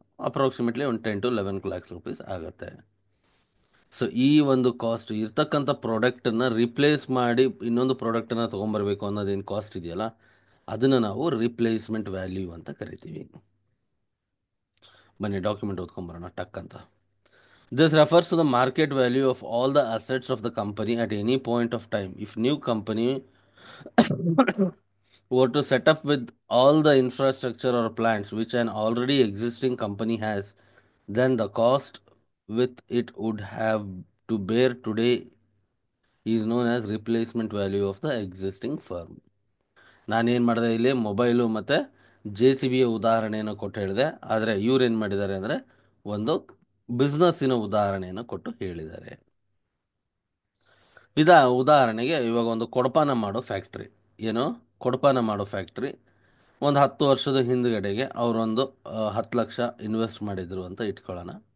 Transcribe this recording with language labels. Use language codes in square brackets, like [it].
[kn] Approximately ಒಂದು 10 to 11 lakhs rupees ಆಗುತ್ತೆ. So ಈ ಒಂದು ಕಾಸ್ಟ್ ಇರ್ತಕ್ಕಂಥ ಪ್ರಾಡಕ್ಟನ್ನು ರಿಪ್ಲೇಸ್ ಮಾಡಿ ಇನ್ನೊಂದು ಪ್ರಾಡಕ್ಟನ್ನು ತೊಗೊಂಬರ್ಬೇಕು ಅನ್ನೋದೇನು ಕಾಸ್ಟ್ ಇದೆಯಲ್ಲ, ಅದನ್ನು ನಾವು ರಿಪ್ಲೇಸ್ಮೆಂಟ್ ವ್ಯಾಲ್ಯೂ ಅಂತ ಕರಿತೀವಿ. ಬನ್ನಿ ಡಾಕ್ಯುಮೆಂಟ್ ಓದ್ಕೊಂಬರೋಣ ಟಕ್ ಅಂತ. [en] This refers to the market value of all the assets of the company at any point of time. If new company were to set up with all the infrastructure or plants which an already existing company has, then the cost with it would have to bear today is known as replacement value of the existing firm. [kn] ನಾನೇನು ಮಾಡಿದೆ, ಇಲ್ಲಿ mobile ಮತ್ತು JCBಯ ಉದಾಹರಣೆಯನ್ನು ಕೊಟ್ಟು ಹೇಳಿದೆ. ಆದರೆ ಇವ್ರು ಏನು ಮಾಡಿದ್ದಾರೆ ಅಂದರೆ ಒಂದು ಬಿಸ್ನೆಸ್ಸಿನ ಉದಾಹರಣೆಯನ್ನು ಕೊಟ್ಟು ಹೇಳಿದ್ದಾರೆ. ಉದಾಹರಣೆಗೆ ಇವಾಗ ಒಂದು ಕೊಡಪಾನ ಮಾಡೋ ಫ್ಯಾಕ್ಟ್ರಿ, ಏನು ಕೊಡಪಾನ ಮಾಡೋ ಫ್ಯಾಕ್ಟ್ರಿ ಒಂದು 10 ವರ್ಷದ ಹಿಂದುಗಡೆಗೆ ಅವರೊಂದು 10 ಲಕ್ಷ ಇನ್ವೆಸ್ಟ್ ಮಾಡಿದರು ಅಂತ ಇಟ್ಕೊಳ್ಳೋಣ.